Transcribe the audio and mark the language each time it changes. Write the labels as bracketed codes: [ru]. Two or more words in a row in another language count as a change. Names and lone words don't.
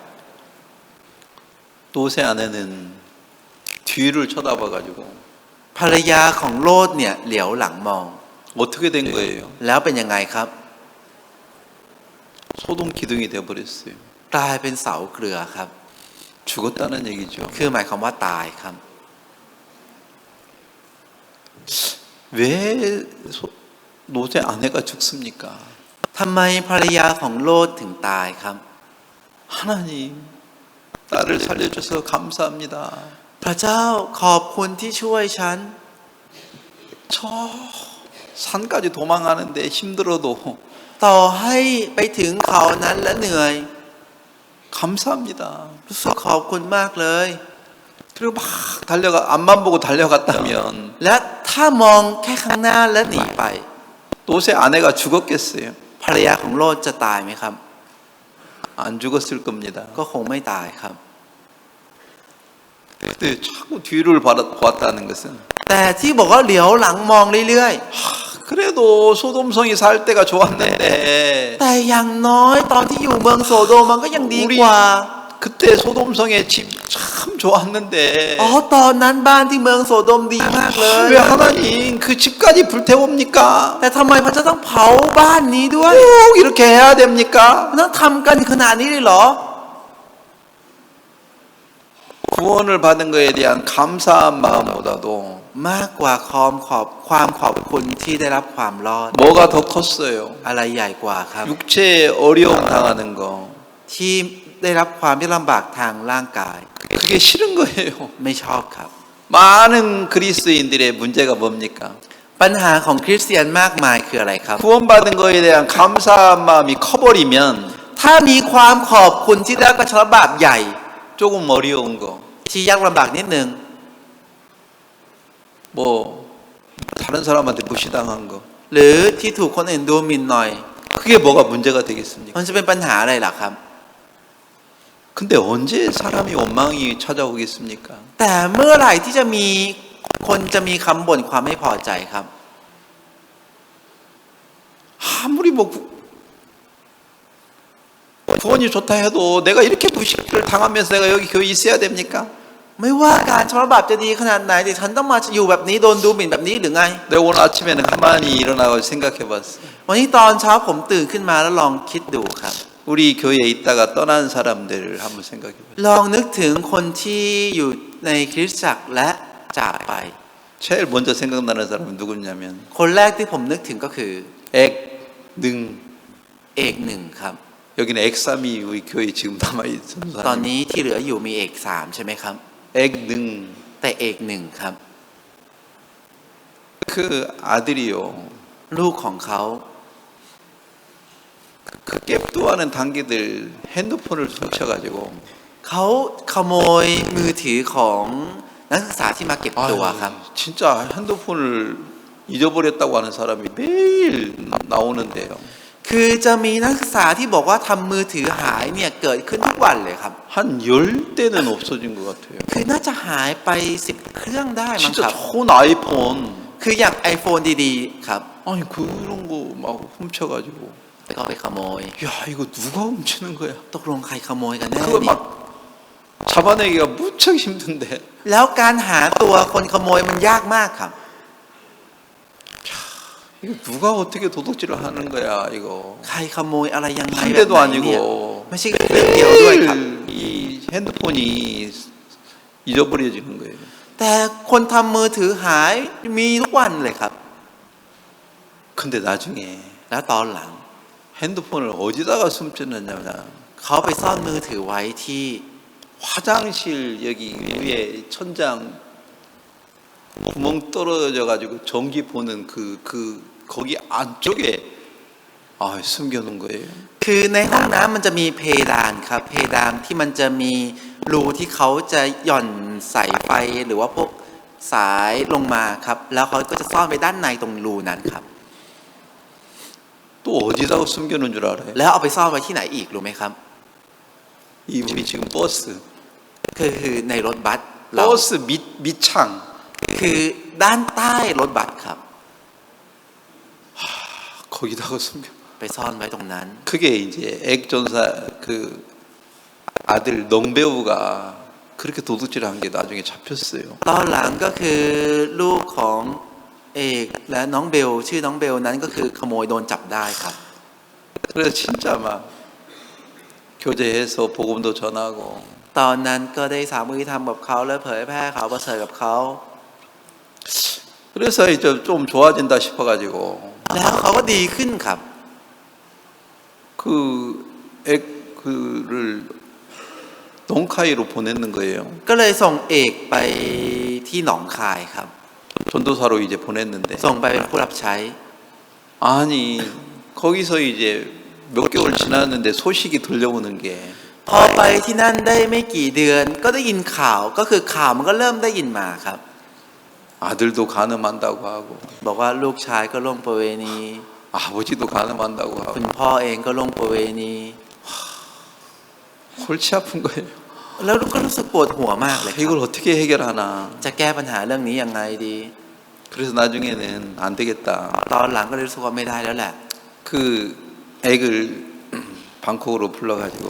[ko] 롯의 아내는 뒤를 쳐다봐가지고 [th] ภรรยาของโลดเนี่ยเหลียวหลังมอง [ko] 어떻게 된 거예요? [th] แล้วเป็นยังไงครับ [ko] 소돔 기둥이 되어버렸어요. [th] กลายเป็นเสาเกลือครับ [ko] 죽었다는 얘기죠. [th] คือหมายความว่าตายครับ [ko] 왜 롯의 아내가 죽습니까? [th] ทำไมภรรยาของโลดถึงตายครับ [ko] 하나님, 나를 살려줘서 감사합니다. [th] พระเจ้าขอบคุณที่ช่วยฉัน [ko] 저 산까지 도망가는데 힘들어도 [th] ต่อให้ไปถึงเขานั้นและเหนื่อย [ko] 감사합니다. [th] รู้สึกขอบคุณมากเลย [ko] 그리고 막 앞만 보고 달려갔다면 [th] และถ้ามองแค่ข้างหน้าและหนีไป [ko] 롯의 아내가 죽었겠어요? [th] ภรรยาของโลดจะตายไหมครับ [ko] 안 죽었을 겁니다. [th] ก็คงไม่ตายครับ [ko] 근데 자꾸 뒤를 보았다는 것은 [th] แต่ที่บอกว่าเหลียวหลังมองเรื่อย [ko] 그래도 소돔성이 살 때가 좋았는데 [th] ๆ แต่อย่างน้อยตอนที่อยู่เมืองโสโดมมันก็ยังดีกว่า [ko] 그때 소돔성의 집 참 좋았는데 [th] อ๋อตอนนั้นบ้านที่เมืองโสโดมดีมากเลย [ko] 왜 하나님 그 집까지 불태웁니까? [th] แต่ทำไมพระเจ้าต้องเผาบ้านนี้ด้วย [ko] 꼭 이렇게 해야 됩니까? [th] มันต้องทำกันขนาดนี้เลยเหรอ [ko] 구원을 받은 거에 대한 감사한 마음보다도 [th] มากกว่าความขอบคุณที่ได้รับความรอด [ko] 뭐가 더 컸어요? [th] อะไรใหญ่กว่าครับ [ko] 육체에 어려움 당하는 거 [th] ที่ได้รับความยากลำบากทางร่างกาย [ko] 그게 싫은 거예요. [th] ไม่ชอบครับ [ko] 많은 그리스도인들의 문제가 뭡니까? [th] ปัญหาของคริสเตียนมากมายคืออะไรครับ [ko] 구원받은 거에 대한 감사한 마음이 커버리면 [th] ถ้ามีความขอบคุณที่ได้รับการชำระบาปใหญ่ [ko] 조금 어려운 거, [th] ที่ยากลำบากนิดนึง [ko] 뭐 다른 사람한테 무시당한 거, [th] หรือที่ถูกคนอื่นดูหมิ่นหน่อย [ko] 그게 뭐가 문제가 되겠습니까? [th] มันจะเป็นปัญหาอะไรล่ะครับ [ko] 근데 언제 사람이 원망이 찾아오겠습니까? [th] แต่เมื่อไหร่ที่จะมีคนจะมีคำบ่นความไม่พอใจครับ [ko] 아무리 뭐 구원이 좋다 해도 내가 이렇게 무시를 당하면서 내가 여기 교회 있어야 됩니까? [th] ไม่ว่าการชำระบาปจะดีขนาดไหนแต่ฉันต้องมาอยู่แบบนี้โดนดูหมิ่นแบบนี้หรือไง [ko] 내가 오늘 아침에는 가만히 일어나고 생각해봤어. [th] วันนี้ตอนเช้าผมตื่นขึ้นมาแล้วลองคิดดูครับ [ko] 우리 교회에 있다가 떠난 사람들을 한번 생각해봐요. [th] ลองนึกถึงคนที่อยู่ในคริสตจักรและจากไป [ko] 제일 먼저 생각나는 사람은 누구냐면 [th] คนแรกที่ผมนึกถึงก็คือ [ko] 액능. [th] เอกหนึ่งครับ [ko] 여기는 액삼이 우리 교회 지금 남아있는 [th] ตอน [ko] 사람. [th] นี้ที่เหลืออยู่มีเอกสามใช่ไหมครับ [ko] 액능. [th] แต่เอกหนึ่งครับ [ko] 그 아들이요. [th] ลูกของเขา [ko] 그 깹도하는 단계들 핸드폰을 훔쳐가지고 [th] เขาขโมยมือถือของนักศึกษาที่มาเก็บตัวครับ [ko] 진짜 핸드폰을 잊어버렸다고 하는 사람이 매일 나오는데요. [th] คือจะมีนักศึกษาที่บอกว่าทำมือถือหายเนี่ยเกิดขึ้นทุกวันเลยครับ [ko] 한 10대는 없어진 것 같아요. [th] คือน่าจะหายไป10เครื่องได้มั้ง [ko] 진짜 [th] ครับ [ko] 좋은 아이폰. [th] คืออย่าง iPhone ดีๆครับ [ko] 아니 그런 거 막 훔쳐가지고 [th] แล้วก็ไปขโมย [ko] 야 이거 누가 훔치는 거야? [th] ตกลงใครขโมยกันแน่ [ko] 그거 [th] นี่ [ko] 막 잡아내기가 무척 힘든데 [th] แล้วการหาตัวคนขโมยมันยากมากครับ [ko] 이거 누가 어떻게 도둑질을 하는 거야 이거 [th] ใครขโมยอะไรยังไง [ko] 한 [th] แบบ [ko] 대도 [th] ไหนเนี่ย [ko] 아니고 [th] ไม่ใช่เรื่องเดียวด้วยครับ [ko] 매일 이 핸드폰이 잊어버려지는 거예요. [th] แต่คนทำมือถือหายมีทุกวันเลยครับ [ko] 근데 나중에 [th] แล้วตอนหลัง [ko] 핸드폰을 어디다가 숨겼느냐 [th] เขาไปซ่อนมือถือไว้ที่ [ko] 화장실 여기 위에 천장 구멍 떨어져 가지고 전기 보는 거기 안쪽에 숨겨놓은 거예요. [th] คือในห้องน้ำมันจะมีเพดานครับเพดานที่มันจะมีรูที่เขาจะหย่อนสายไฟหรือว่าพวกสายลงมาครับแล้วเขาก็จะซ่อนไปด้านในตรงรูนั้นครับ [ko] 또 어디다가 숨겨놓은 줄 알아요? [th] แล้วเอาไปซ่อนไว้ที่ไหนอีกรู้ไหมครับ [ko] 이 우리 지금 버스 [th] คือในรถบัสเรา [ko] 버스 밑창 [th] คือด้านใต้รถบัสครับ [ko] 거기다가 숨겨 [th] ไปซ่อนไว้ตรงนั้น [ko] 그게 이제 액전사 그 아들 넝배우가 그렇게 도둑질을 한 게 나중에 잡혔어요. [th] ตอนหลังก็คือลูกของเอกและน้องเบลชื่อน้องเบลนั้นก็คือขโมยโดนจับได้ครับ [ko] 그래서 진짜 막 교제해서 복음도 전하고 [th] ตอนนั้นก็ได้สามีทำกับเขาและเผยแพร่ข่าวประเสริฐกับเขา [ko] 그래서 이제 좀 좋아진다 싶어가지고 [th] แล้วเขาก็ดีขึ้นครับ [ko] 그를 농카이로 보내는 거예요. [th] ก็เลยส่งเอกไปที่หนองคายครับ [ko] 전도사로 이제 보냈는데 [th] ส่งไปเป็นผู้รับใช้ [ko] 아니 거기서 이제 몇 개월 지났는데 소식이 들려오는 게 [th] พอไปที่นั่นได้ไม่กี่เดือนก็ได้ยินข่าวก็คือข่าวมันก็เริ่มได้ยินมาครับ [ko] 아들도 간음한다고 하고 [th] บอกว่าลูกชายก็ล่วงประเวณี [ko] 아버지도 간음한다고 [th] คุ [ko] 하고 [th] ณพ่อเองก็ล่วงประเวณี [ko] 골치 아픈 거예요. [th] แล้วก็รู้สึกปวดหัวมากเลยครับ [ko] 이걸 어떻게 해결하나. [th] จะแก้ปัญหาเรื่องนี้ยังไงดี [ko] 그래서 나중에는 안 되겠다. [th] ตอนหลังก็เลยรู้สึกว่าไม่ได้แล้วแหละ [ko] 그 액을 방콕으로 불러가지고